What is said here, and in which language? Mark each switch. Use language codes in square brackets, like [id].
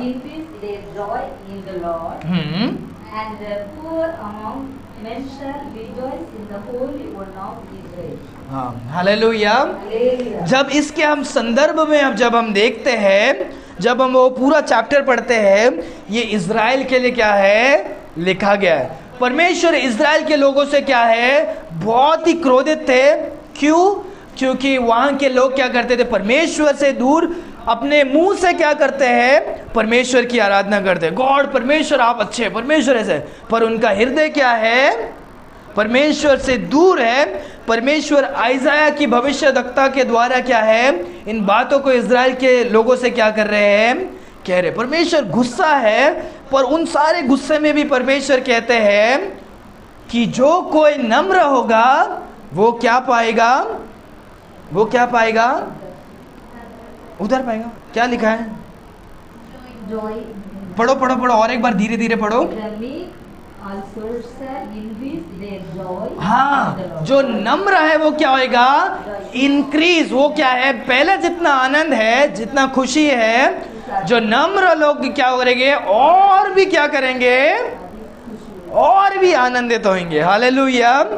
[en] increase their joy in the Lord, and the poor among men shall rejoice in the Holy One of Israel. [hi] हाँ, hallelujah. [en] Hallelujah. [hi] जब इसके हम संदर्भ में जब हम देखते हैं, जब हम वो पूरा चैप्टर पढ़ते हैं, ये इज़राइल के लिए क्या है, लिखा गया है। परमेश्वर इज़राइल के लोगों से क्या है, बहुत ही क्रोधित थे। क्यों? क्योंकि वहाँ के लोग क्या करते थे, परमेश्वर से दूर अपने मुंह से क्या करते हैं, परमेश्वर की आराधना करते हैं। गॉड, परमेश्वर आप अच्छे, परमेश्वर ऐसे, पर उनका हृदय क्या है, परमेश्वर से दूर है। परमेश्वर आइज़ाया की भविष्यवक्ता के द्वारा क्या है, इन बातों को इज़राइल के लोगों से क्या कर रहे हैं, कह रहे। परमेश्वर गुस्सा है, पर उन सारे गुस्से में भी परमेश्वर कहते हैं कि जो कोई नम्र होगा वो क्या पाएगा, वो क्या पाएगा, उधर पाएगा। क्या लिखा है, [en] Joy. [hi] पढ़ो पढ़ो पढ़ो, और एक बार धीरे धीरे पढ़ो। [en] The meek also shall increase their joy in the [hi] हाँ, [en] Lord. [hi] जो नम्र है वो क्या होएगा, इंक्रीज। वो क्या है, पहले जितना आनंद है, जितना खुशी है, जो नम्र लोग क्या करेंगे, और भी क्या करेंगे, और भी आनंदित होंगे। हालेलुया।